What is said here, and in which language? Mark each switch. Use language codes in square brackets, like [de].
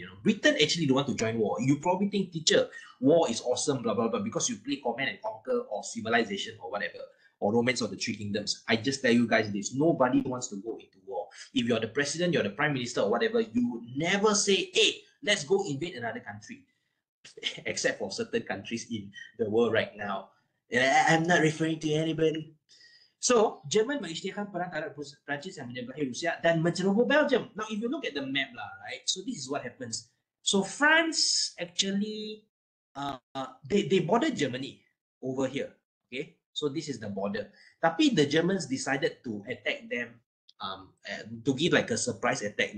[en] You know, Britain actually don't want to join war. You probably think, teacher, war is awesome, blah, blah, blah, because you play Command and Conquer or Civilization or whatever, or Romance of the Three Kingdoms. I just tell you guys this, nobody wants to go into war. If you're the president, you're the prime minister or whatever, you would never say, hey, let's go invade another country. Except for certain countries in the world right now. I'm not referring to anybody. [ms] So, Jerman mengisytiharkan perang terhadap Perancis yang menyebelahi Rusia dan menceroboh Belgium. [en] Now, if you look at the map lah, right? So this is what happens. So France actually, they bordered Germany over here. Okay, so this is the border. Tapi the Germans decided to attack them, to give like a surprise attack.